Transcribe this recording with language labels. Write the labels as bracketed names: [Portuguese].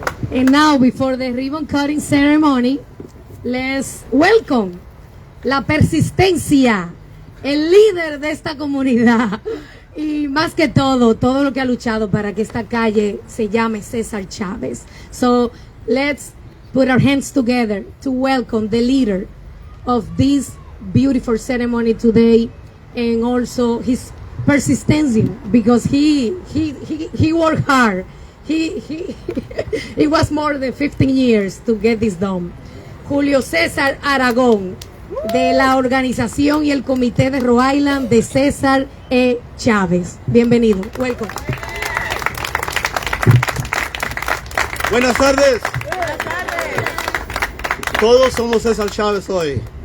[English] And now, before the ribbon cutting ceremony, let's welcome [Spanish] la persistencia, el líder de esta comunidad, y más que todo lo que ha luchado para que esta calle se llame Cesar Chavez. [English] So let's put our hands together to welcome the leader of this beautiful ceremony today, and also his persistency, because he worked hard. It was more than 15 years to get this done. [Spanish] Julio César Aragón, de la organización y el comité de Rhode Island de Cesar E. Chavez. Bienvenido. [English] Welcome. [Spanish] Buenas tardes. Todos somos Cesar Chavez hoy.